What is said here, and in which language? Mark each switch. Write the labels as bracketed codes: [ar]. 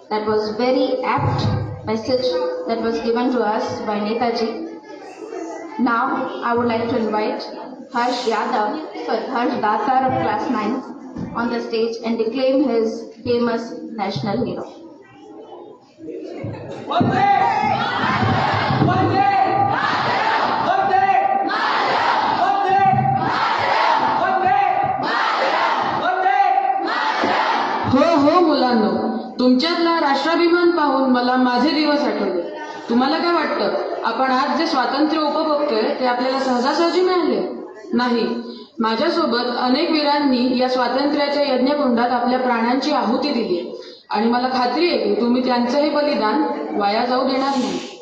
[en] That was very apt message that was given to us by Netaji. Now, I would like to invite Harsh Datar of class 9 on the stage and declaim his famous national hero. वंदे वंदे वंदे वंदे वंदे वंदे। [mr] हो मुलांनो, तुमच्यातला राष्ट्राभिमान पाहून मला माझे दिवस आठवले. तुम्हाला काय वाटतं, आपण आज जे स्वातंत्र्य उपभोगतोय ते आपल्याला सहजासहजी मिळाले नाही. माझ्यासोबत अनेक वीरांनी या स्वातंत्र्याच्या यज्ञकुंडात आपल्या प्राणांची आहुती दिली आणि मला खात्री आहे की तुम्ही त्यांचंही बलिदान वाया जाऊ देणार नाही.